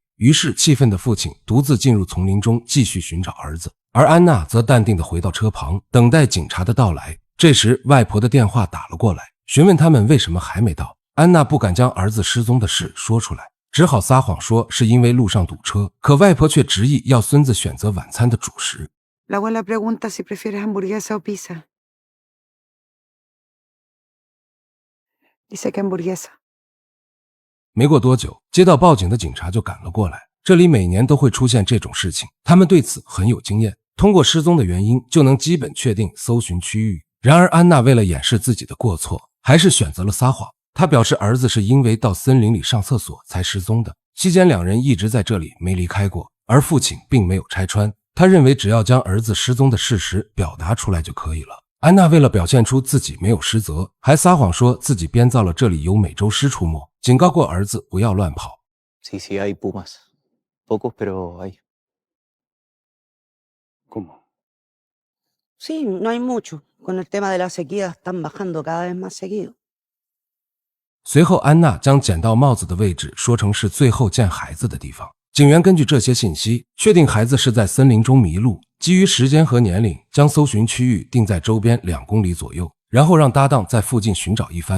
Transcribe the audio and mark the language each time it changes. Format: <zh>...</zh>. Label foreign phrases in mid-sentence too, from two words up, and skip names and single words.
<zh>于是气愤的父亲独自进入丛林中继续寻找儿子，而安娜则淡定地回到车旁，等待警察的到来。这时外婆的电话打了过来，询问他们为什么还没到。安娜不敢将儿子失踪的事说出来，只好撒谎说是因为路上堵车，可外婆却执意要孙子选择晚餐的主食。</zh> <es>La abuela pregunta si prefieres hamburguesa o pizza. Dice que hamburguesa.</es> <zh>没过多久，接到报警的警察就赶了过来。这里每年都会出现这种事情，他们对此很有经验，通过失踪的原因就能基本确定搜寻区域。然而安娜为了掩饰自己的过错，还是选择了撒谎。她表示儿子是因为到森林里上厕所才失踪的，期间两人一直在这里没离开过，而父亲并没有拆穿。他认为只要将儿子失踪的事实表达出来就可以了。安娜为了表现出自己没有失责，还撒谎说自己编造了这里有美洲狮出没，警告过儿子不要乱跑。</zh> <es>Sí, sí, hay pumas. Pocos, pero hay. ¿Cómo? Sí, no hay mucho. Con el tema de la sequía están bajando cada vez más seguido.</es> <zh>随后安娜将捡到帽子的位置说成是最后见孩子的地方。警员根据这些信息确定孩子是在森林中迷路，基于时间和年龄将搜寻区域定在周边2公里左右，然后让搭档在附近寻找一番。</zh>